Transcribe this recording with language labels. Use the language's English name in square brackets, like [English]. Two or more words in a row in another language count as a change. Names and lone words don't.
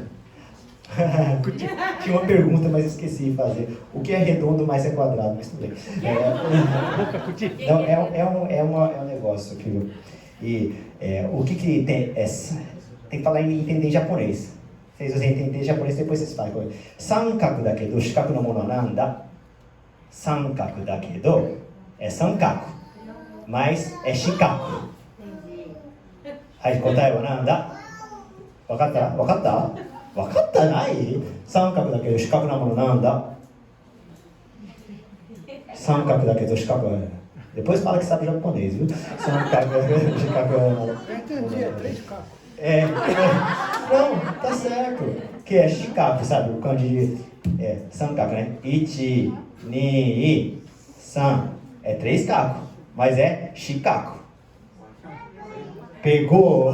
[Portuguese] Tinha uma pergunta, mas esqueci de fazer. O que é redondo, mais é quadrado, mas tudo bem. Não, é um negócio aqui, viu? E o que tem? Tem que falar em entender japonês. Se vocês entender japonês, depois vocês falam. [Japanese] 三角だけど、四角のものなんだ. 三角だけど [Portuguese] é sankaku, mas é shikaku. Aí, [Japanese] 答えはなんだ？分かった？分かった? 分かったない？三角だけど、四角のものなんだ. 三角だけど、四角. [Portuguese] Depois fala que sabe japonês, viu? [Japanese] 三角、四角. [Portuguese] Eu entendi, é 3 cacos. Não, tá certo. Que é shikaku, sabe? O kanji sankaku, né? [Japanese] 一、二、三. [Portuguese] É 3 kaku, mas é shikaku. Pegou?